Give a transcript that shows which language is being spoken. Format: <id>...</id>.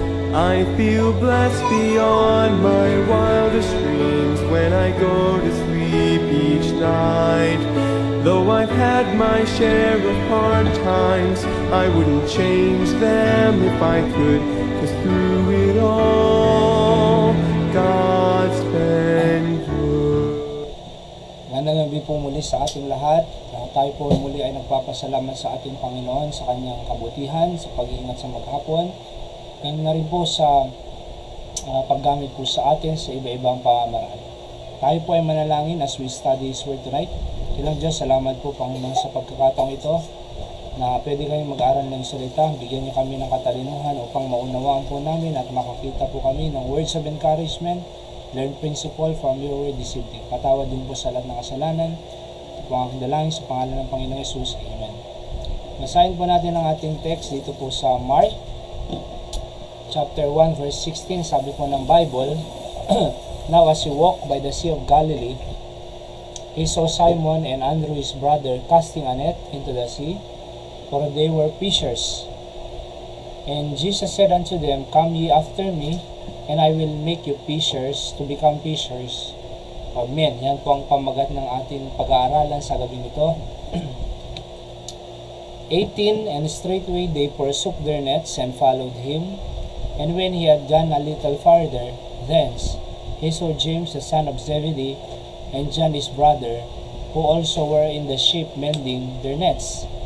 <en>I feel blessed beyond my wildest dreams when I go to sleep each night. Though I've had my share of hard times, I wouldn't change them if I could, 'cause through it all, God's been good.</en> <tl>Magandang gabi po muli sa ating lahat. Tayo po muli ay nagpapasalamat sa ating Panginoon sa kanyang kabutihan, sa pag-iingat sa maghapon,</tl> <en>and</en> <tl>na rin po sa paggamit po sa atin sa iba-ibang pamamaraan. Tayo po ay manalangin</tl> <en>as we study His Word tonight.</en> <tl>Kilang Diyos, salamat po Panginoon sa pagkakataong ito na pwede kami mag-aral ng salita. Bigyan niyo kami ng katalinuhan upang maunawaan po namin at makakita po kami ng</tl> <en>words of encouragement, learn principle from your word this evening.</en> <tl>Patawad din po sa lahat ng kasalanan. Ito po ang aking dalangin sa pangalan ng Panginoong Jesus. Amen. Basahin po natin ang ating text dito po sa Mark chapter 1 verse 16. Sabi po ng Bible,</tl> <en>Now as he walked by the Sea of Galilee, he saw Simon and Andrew his brother casting a net into the sea, for they were fishers. And Jesus said unto them, Come ye after me, and I will make you fishers, to become fishers of men.</en> <tl>Yan po ang pamagat ng ating pag-aaralan sa gabi nito.</tl> <en>18, And straightway they forsook their nets and followed him. And when he had gone a little farther thence, he saw James the son of Zebedee, and John his brother, who also were in the ship mending their nets.</en>